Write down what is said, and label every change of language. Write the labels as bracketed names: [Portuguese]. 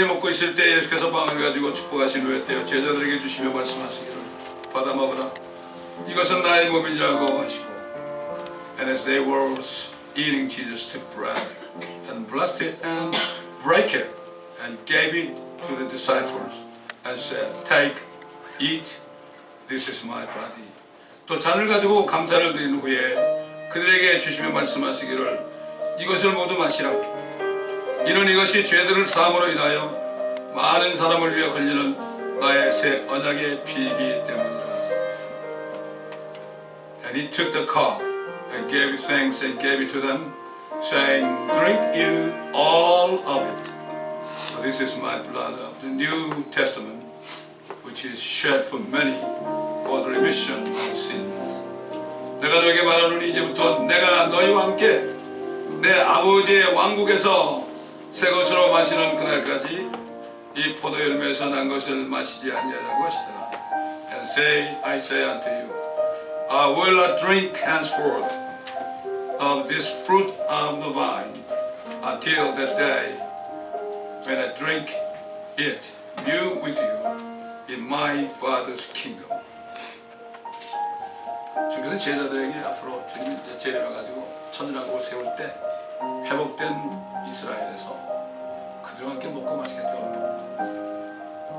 [Korean] 있을 때 예수께서 빵을 가지고 축복하신 후에 떼어 제자들에게 주시며 말씀하시기를 받아 먹으라 이것은 나의 몸이라고 하시고 [English] And as they were eating, Jesus took bread and blessed it and broke it and gave it to the disciples and said, Take, eat, this is my body. [Korean] 또 잔을 가지고 감사를 드린 후에 그들에게 주시며 말씀하시기를 이것을 모두 마시라. 이는 이것이 죄들을 사함으로 인하여 많은 사람을 위해 흘리는 나의 새 언약의 피이기 때문이라. [English] And he took the cup and gave thanks and gave it to them, saying, Drink you all of it. For this is my blood of the New Testament, which is shed for many for the remission of sins. [Korean] 내가 너에게 말하노니 이제부터 내가 너희와 함께 내 아버지의 왕국에서 새 것으로 마시는 그날까지 이 포도열매에서 난 것을 마시지 아니하라고 하시더라. [English] And I say unto you, I will not drink henceforth of this fruit of the vine until that day when I drink it new with you in my Father's kingdom. [Korean] 주님께서 제자들에게 앞으로 주님이 이제 재림을 가지고 천년왕국을 세울 때 회복된 이스라엘에서 그들과 함께 먹고 마시겠다고 합니다.